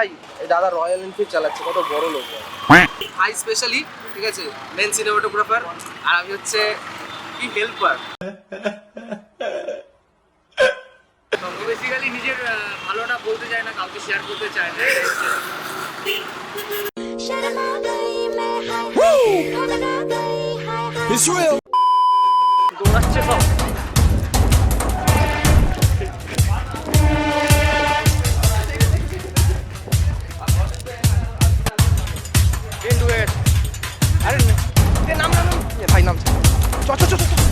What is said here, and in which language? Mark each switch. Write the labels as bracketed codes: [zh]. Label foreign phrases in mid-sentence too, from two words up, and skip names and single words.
[bn] এই দাদা রয়্যাল এনফিল্ড চালাচ্ছে, কত বড় লোক ভাই। স্পেশালি ঠিক আছে, মেন সিনেমাটোগ্রাফার, আর আমি হচ্ছে কি হেল্পার। বেসিক্যালি নিজের ভালোটা বলতে চায় না, কাউকে শেয়ার করতে চায় না। [hi] शर्मा गई मैं हाय घबरा गई हाय हाय। [bn] দৌড়াচ্ছে সব। আরে নাম নাম ভাই, নাম চ চ চ চ।